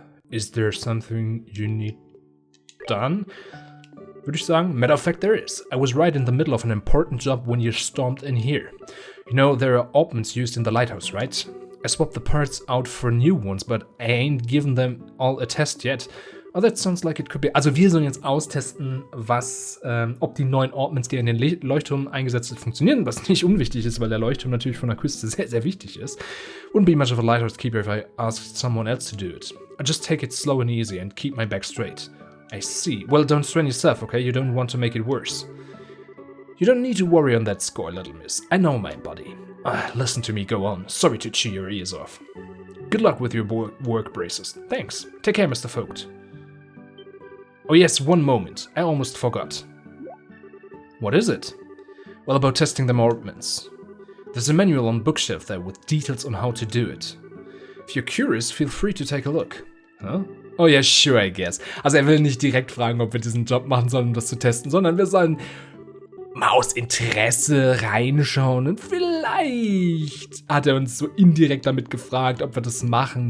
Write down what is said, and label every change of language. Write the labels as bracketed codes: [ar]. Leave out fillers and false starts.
[en] Is there something you need done? [de] Würde ich sagen. [en] Matter of fact, there is. I was right in the middle of an important job when you stormed in here. You know, there are ointments used in the lighthouse, right? I swapped the parts out for new ones, but I ain't given them all a test yet. Oh, that sounds like it could be... [de] Also wir sollen jetzt austesten, ob die neuen Ointments, die in den Leuchtturm eingesetzt sind, funktionieren, was nicht unwichtig ist, weil der Leuchtturm natürlich von der Küste sehr, sehr wichtig ist. [en] Wouldn't be much of a lighthouse keeper if I asked someone else to do it. I just take it slow and easy and keep my back straight. I see. Well, don't strain yourself, okay? You don't want to make it worse. You don't need to worry on that score, little miss. I know my body. Listen to me, go on. Sorry to chew your ears off. Good luck with your work braces. Thanks. Take care, Mr. Vogt. Oh yes, one moment. I almost forgot. What is it? Well, about testing the ointments. There's a manual on bookshelf there with details on how to do it. If you're curious, feel free to take a look. Huh? Oh yeah, sure, I guess. [de] Also er will nicht direkt fragen, ob wir diesen Job machen sollen, um das zu testen, sondern wir sollen mal aus Interesse reinschauen und vielleicht hat er uns so indirekt damit gefragt, ob wir das machen.